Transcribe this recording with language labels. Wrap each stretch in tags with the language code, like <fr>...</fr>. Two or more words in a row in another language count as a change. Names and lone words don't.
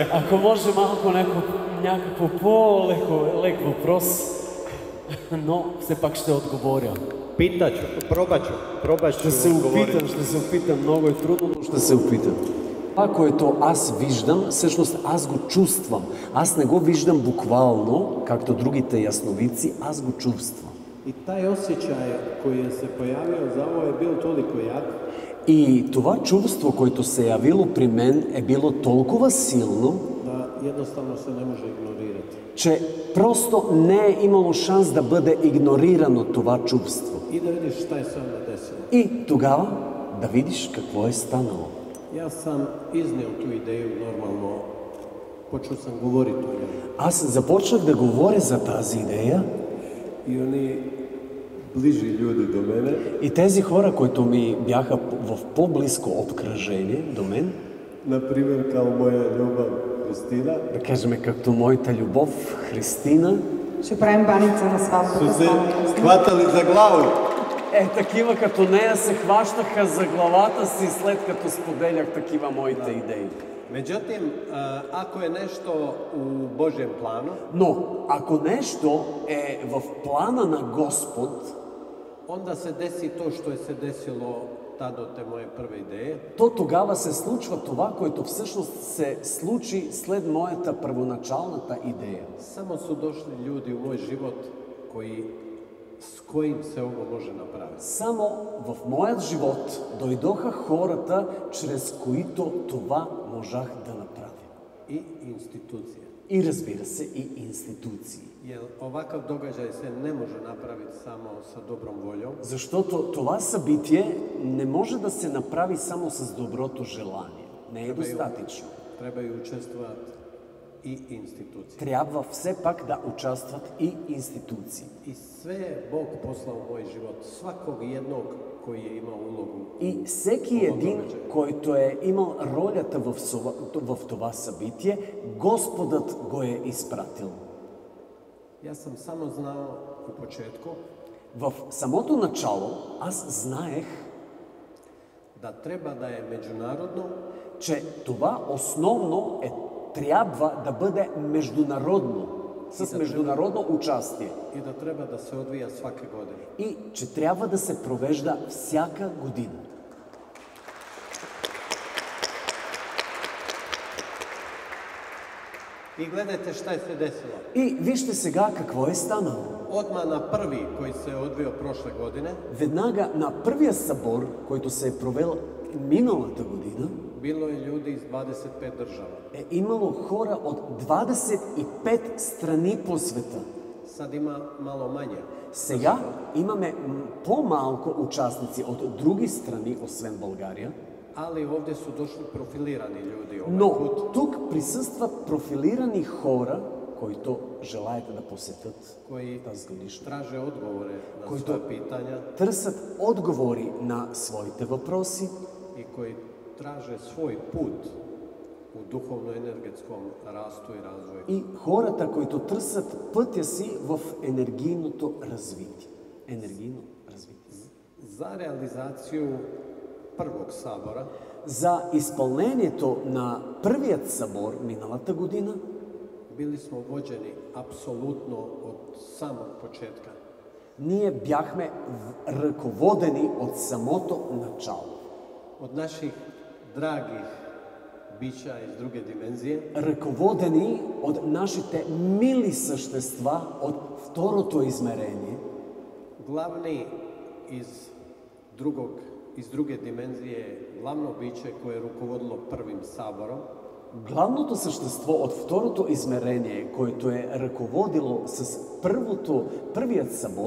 <bg>Ако може малко някакво по-лек въпрос, но все пак ще отговоря. Пробач. Ще се опитам. Много е трудно, но ще се опитам. Това, което аз виждам, всъщност аз го чувствам. Аз не го виждам буквално, както другите ясновидци, аз го чувствам.</bg> <bs>I taj osjećaj koji je se pojavio za ovo je bio toliko jak.</bs> <bg>И това чувство, което се е явило при мен, е било толкова силно,</bg> <bs>Da jednostavno se ne može ignorirati.</bs> <bg>че просто не е имало шанс да бъде игнорирано това чувство.</bg> <bs>I da vidiš šta je se onda desilo.</bs> <bg>И тогава да видиш какво е станало.</bg> <bs>Ja sam iznio tu ideju normalno, počeo sam govoriti o njoj.</bs> <bg>Аз започнах да говоря за тази идея</bg> <bs>I oni bliži ljudi do mene</bs> <bg>и тези хора, които ми бяха в по-близко обкръжение до мен,</bg> <bs>например kao moja ljubav Kristina,</bs> <bg>да кажем както моята любов Христина, Ще правим баница на сватбата.</bg> <bs>su se hvatali za glavu.</bs> <bg>такива като нея се хващаха за главата си след като споделях такива моите идеи.</bg> <bs>Međutim, ako je nešto u Božjem planu,</bs> <bg>Но ако нещо е в плана на Господ,</bg> <bs>onda se desi to što je se desilo tad od te moje prve ideje.</bs> <bg>то тогава се случва това, което всъщност се случи след моята първоначалната идея.</bg> <bs>Samo su došli ljudi u moj život s kojim se ovo može napraviti.</bs> <bg>Само в моят живот дойдоха хората, чрез които това можах да направя.</bg> <bs>I institucije.</bs> <bg>И разбира се, и институции.</bg> <bs>Jer ovakav događaj se ne može napraviti samo sa dobrom voljom.</bs> <bg>Защото това събитие не може да се направи само с доброто желание. Не е достатъчно.</bg> <bs>Trebaju učestvovati i institucije.</bs> <bg>Трябва все пак да участват и институции.</bg> <bs>I sve je Bog poslao u moj život, svakog jednog koji je imao ulogu.</bs> <bg>И всеки един, който е имал ролята в това събитие, Господът го е изпратил.</bg> <bs>Ja sam samo znao u početku</bs> <bg>В самото начало аз знаех,</bg> <bs>da treba da je međunarodno,</bs> <bg>че това основно трябва да бъде международно, с международно участие.</bg> <bs>i da treba da se odvija svake godine.</bs> <bg>И че трябва да се провежда всяка година.</bg> <bs>I gledajte šta je se desilo.</bs> <bg>И вижте сега какво е станало.</bg> <bs>Odmah na prvi koji se odvio prošle godine,</bs> <bg>Веднага на първия събор, който се е провел миналата година,</bg> <bs>bilo je ljudi iz 25 država.</bs> <bg>е имало хора от 25 страни по света.</bg> <bs>Sad ima malo manje.</bs> <bg>Сега имаме по-малко участници от други страни, освен България,</bg> <bs>Ali ovdje su došli profilirani ljudi</bs> <bg>но</bg> <bs>ovaj put,</bs> <bg>тук присъстват профилирани хора, които желаят да посетят</bg> <bs>koji</bs> <bg>тази годишна.</bg> <bs>traže odgovore na Koji sva to- pitanja</bs> <bg>Търсят отговори на своите въпроси</bg> <bs>i koji traže svoj put u duhovno-energetskom rastu i razvoju.</bs> <bg>и хората, които търсят пътя си в енергийното развитие. Енергийно развитие.</bg> <bs>Za realizaciju prvog sabora</bs> <bg>За изпълнението на първият събор миналата година</bg> <bs>bili smo vođeni apsolutno od samog početka.</bs> <bg>ние бяхме ръководени от самото начало.</bg> <bs>Od naših dragih bića iz druge dimenzije,</bs> <bg>Ръководени от нашите мили същества от второто измерение,</bg> <bs>glavni iz druge dimenzije, glavno biće koje je rukovodilo prvim saborom,</bs> <bg>главното същество от второто измерение, което е ръководило с първият събор,</bg>